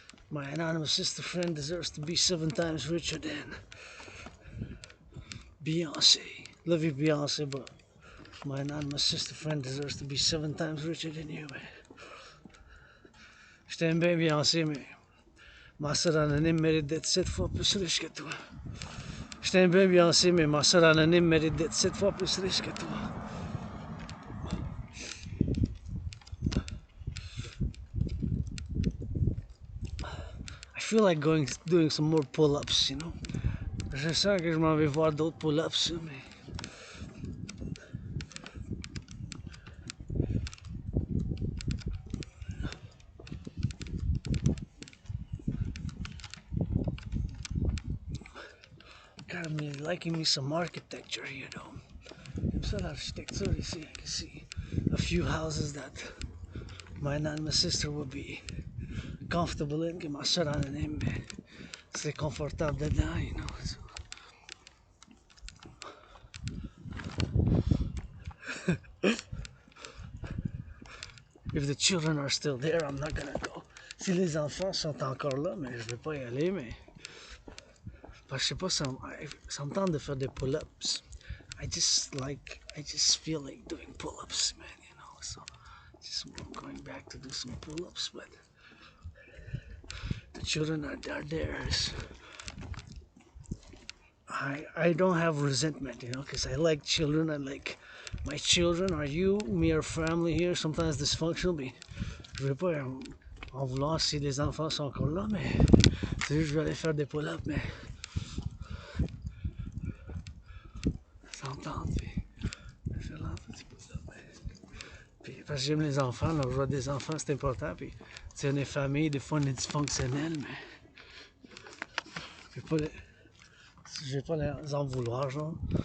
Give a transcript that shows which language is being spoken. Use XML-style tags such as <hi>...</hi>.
<en>My anonymous sister friend deserves to be 7 times richer than Beyonce. Love you, Beyonce, but My anonymous sister friend deserves to be 7 times richer than you, man.</en> <fr>Je t'aime bien, Beyoncé, mais ma soeur anonyme mérite d'être 7 fois plus riche que toi. Je t'aime bien, Beyoncé, mais ma soeur anonyme mérite d'être 7 fois plus riche que toi.</fr> <en>I feel like doing some more pull-ups, you know.</en> <fr>Je sens que je m'en vais voir d'autres pull-ups, mais...</fr> <en>God, I'm liking me some architecture here, though.</en> <fr>J'aime ça l'architecture ici.</fr> <en>I can see a few houses that my anonymous sister would be comfortable in,</en> <fr>que ma soeur anonyme serait confortable dedans,</fr> <en>you know. So. If the children are still there, I'm not gonna go.</en> <fr>Si les enfants sont encore là, mais je vais pas y aller, mais... Parce que je sais pas, ça me tente de faire des pull-ups.</fr> <en>I just feel like doing pull-ups, man, you know, so... I'm going back to do some pull-ups, but... The children are theirs. I don't have resentment, you know, because I like children. I like my children. Are you, me, our family here? Sometimes dysfunctional,</en> <fr>mais je vais pas en vouloir si les enfants sont encore là, mais c'est juste je vais aller faire des pull-ups, mais ça me tente, puis je vais faire un petit pull-up. Puis parce que j'aime les enfants, là, je vois des enfants, c'est important, puis c'est une famille, des fois on est dysfonctionnel, mais je vais pas les en vouloir, genre.</fr>